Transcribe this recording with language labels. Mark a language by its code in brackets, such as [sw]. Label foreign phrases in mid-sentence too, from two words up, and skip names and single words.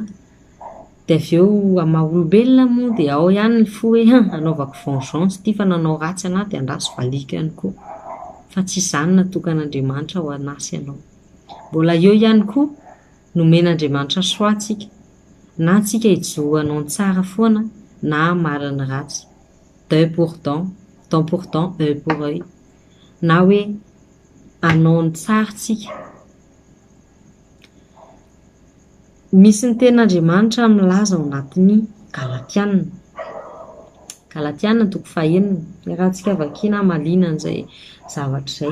[mg] Dia avy eo amaha-olombelona moa dia ao ihany ny fo hoe anaovako vengeance ity fa nanao ratsy anahy dia andraso valiko ihany koa, fa tsy izany natokan'Andriamanitra ho anasy ianao. Mbola eo ihany koa nomen'Andriamanitra soa antsika, na antsika hijohanao ny tsara foana na mariny ratsy, [fr] d'œil pour dent, dent pour dent, œil pour œil, [mg] na hoe anao ny tsara tsika. Misy ny ten'Andriamanitra milaza ao anatin'ny Galatiana. Galatiana 5:9. Rahantsika vakiana malina an'izay zavatra izay.